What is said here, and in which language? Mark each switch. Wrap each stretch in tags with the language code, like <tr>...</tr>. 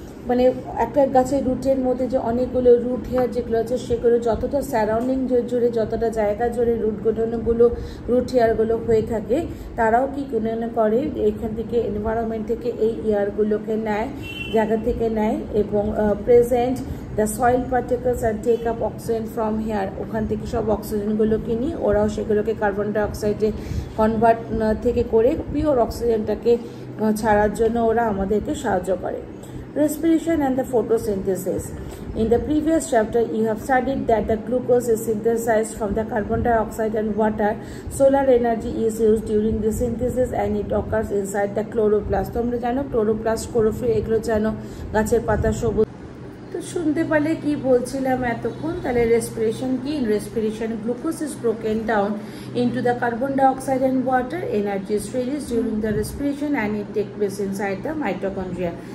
<bn>মানে একটা গাছের রুটের মধ্যে যে অনেকগুলো রুট হেয়ার যেগুলো আছে সেগুলো যতটা সারাউন্ডিং জুড়ে যতটা জায়গা জুড়ে রুট হেয়ারগুলো হয়ে থাকে, তারাও কি করে এখান থেকে এনভায়রনমেন্ট থেকে এই এয়ারগুলোকে নেয়, জায়গা থেকে নেয় এবং</bn> <en>Present the soil particles and take up oxygen from here.</en> <bn>ওখান থেকে সব অক্সিজেনগুলোকে নিয়ে ওরাও সেগুলোকে কার্বন ডাইঅক্সাইডে কনভার্ট থেকে করে পিওর অক্সিজেনটাকে ছাড়ার জন্য ওরা আমাদেরকে সাহায্য করে।</bn> <en>Respiration and the photosynthesis. In the previous chapter, you have studied that the glucose is synthesized from the carbon dioxide and water. Solar energy is used during the synthesis and it occurs inside the chloroplast.</en> <bn>তোমরা জানো chloroplast, chlorophyll এগুলো জানো, গাছের পাতা সবুজ। তো শুনতে পারলে কি বলছিলাম এতক্ষণ, তাহলে রেসপিরেশন কি?</bn> <en>Respiration, glucose is broken down into the carbon dioxide and water. Energy is released during the respiration and it takes place inside the mitochondria.</en>